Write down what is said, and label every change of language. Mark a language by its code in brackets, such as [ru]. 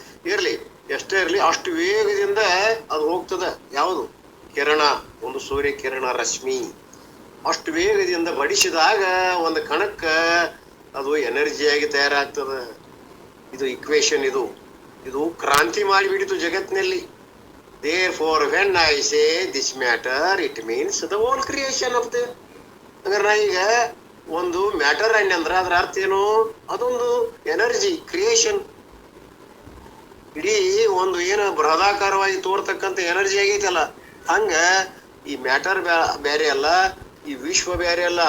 [kn] ಇರ್ಲಿ, ಎಷ್ಟೇ ಇರ್ಲಿ, ಅಷ್ಟು ವೇಗದಿಂದ ಅದು ಹೋಗ್ತದ. ಯಾವುದು? ಕಿರಣ, ಒಂದು ಸೂರ್ಯ ಕಿರಣ ರಶ್ಮಿ ಅಷ್ಟು ವೇಗದಿಂದ ಬಡಿಸಿದಾಗ ಒಂದು ಕಣಕ್ಕ ಅದು ಎನರ್ಜಿಯಾಗಿ ತಯಾರಾಗ್ತದ. ಇದು ಇಕ್ವೇಶನ್. ಇದು ಕ್ರಾಂತಿ ಮಾಡಿಬಿಡಿತು ಜಗತ್ತಿನಲ್ಲಿ. [en] Therefore, when I say this matter, it means the whole creation of the. [kn] ಅಂದ್ರೆ ನಾ ಈಗ ಒಂದು ಮ್ಯಾಟರ್ ಅಂದ್ರೆ ಅದ್ರ ಅರ್ಥ ಏನು? ಅದೊಂದು ಎನರ್ಜಿ ಕ್ರಿಯೇಷನ್. ಇಡೀ ಒಂದು ಏನು ಬೃಹದಾಕಾರವಾಗಿ ತೋರ್ತಕ್ಕಂಥ ಎನರ್ಜಿ ಆಗೈತಲ್ಲ, ಹಂಗ ಈ ಮ್ಯಾಟರ್ ಬೇರೆ ಅಲ್ಲ, ಈ ವಿಶ್ವ ಬೇರೆ ಅಲ್ಲ.